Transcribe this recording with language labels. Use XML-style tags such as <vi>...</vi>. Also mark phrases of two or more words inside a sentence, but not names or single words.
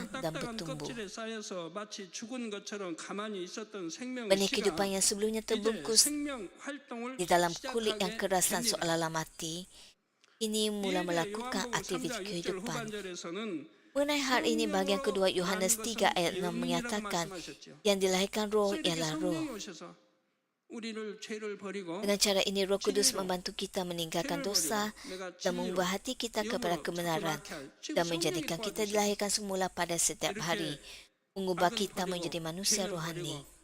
<ko>그동안은</ko> <ms>dan</ms> <ko>딱딱한</ko> <ms>bertumbuh.</ms> <ko>껍질에 쌓여서 마치 죽은 것처럼 가만히 있었던 생명의</ko> <ms>Benih</ms> <ko>씨가</ko> <ms>kehidupan yang sebelumnya</ms> <ko>이제</ko> <ms>terbungkus</ms> <ko>생명 활동을</ko> <ms>di dalam kulit yang</ms> <ko>시작하게</ko> <ms>keras dan</ms> <ko>됩니다.</ko> <ms>seolah-olah mati, ini mula melakukan</ms> <ko>요한복음 3장</ko> <ms>aktiviti</ms> <ko>6절</ko> <ms>kehidupan.</ms> <ko>후반절에서는</ko> <ms>Mengenai hal ini, bahagian kedua Yohanes 3 ayat 6 menyatakan, yang dilahirkan roh ialah roh. Dengan cara ini, Roh Kudus membantu kita meninggalkan dosa dan mengubah hati kita kepada kebenaran dan menjadikan kita dilahirkan semula pada setiap hari, mengubah kita menjadi manusia rohani.</ms>